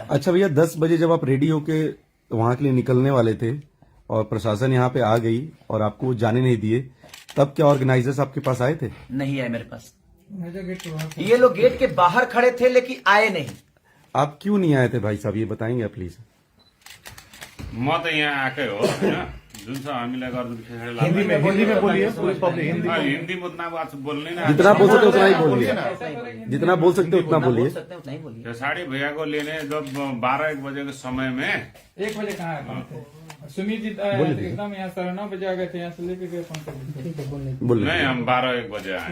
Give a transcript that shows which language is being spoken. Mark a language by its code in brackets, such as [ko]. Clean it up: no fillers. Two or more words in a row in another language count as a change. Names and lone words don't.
[hi] अच्छा भैया, 10 बजे जब आप रेडी होके वहां के लिए निकलने वाले थे और प्रशासन यहाँ पे आ गई और आपको जाने नहीं दिए, तब क्या ऑर्गेनाइजर्स आपके पास आए थे? नहीं आए मेरे पास, ये लोग गेट के बाहर खड़े थे लेकिन आए नहीं। आप क्यों नहीं आए थे भाई साहब, ये बताएंगे आप प्लीज? [ne] म त यहाँ आएकै हो होइन, जुन छ हामीलाई हिंदी में बोलिए, [en] police public [ne] हिंदी हिन्दी म उतना बात बोल्ने ना, [hi] जितना बोल सकते उतना ही बोलिए, जितना बोल सकते उतना बोलिए। उतना ही बोलिए। खेसारी भैया को लेने जब 12-1 बजे के समय में 1 बजे कहाँ है? सुमित जी एकदम यहाँ 9:30 बजे आ गए थे, यहाँ से लेके गए 5 बजे। बोलिए। नहीं, हम 12-1 बजे आए।